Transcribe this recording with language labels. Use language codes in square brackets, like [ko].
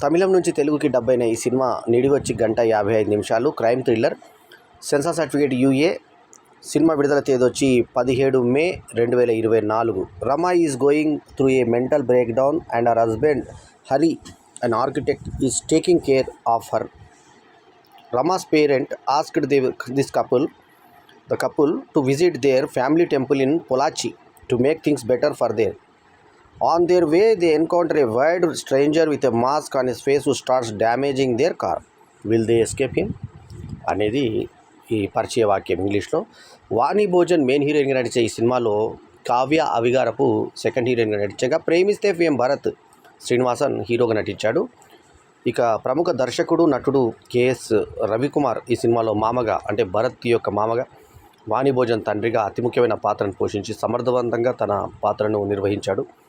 [te] తమిళం నుంచి తెలుగుకి డబ్ అయిన ఈ cinema నిడివచ్చి 1:55 crime thriller. Censor certificate UA. Cinema విడుదల తేదీ వచ్చి 17 మే 2024. [en] Rama is going through a mental break down and her husband Hari, an architect, is taking care of her. Rama's parent asked the couple to visit their family temple in Pollachi to make things better for them. On their way, they encounter a weird stranger with a mask on his face who starts damaging their car. Will they escape him? [te] అనేది ఈ పరిచయ వాక్యం ఇంగ్లీష్లో. వాణి భోజన్ main హీరోయిన్గా నడిచే ఈ సినిమాలో Kavya అవిగారపు second హీరోయిన్గా నటించగా ప్రేమిస్తే ఫేమ్ భరత్ శ్రీనివాసన్ హీరోగా నటించాడు. ఇక ప్రముఖ దర్శకుడు నటుడు కేఎస్ రవికుమార్ ఈ సినిమాలో మామగా, అంటే భరత్ యొక్క మామగా, వాణి భోజన్ తండ్రిగా అతి ముఖ్యమైన పాత్రను పోషించి సమర్థవంతంగా తన పాత్రను నిర్వహించాడు.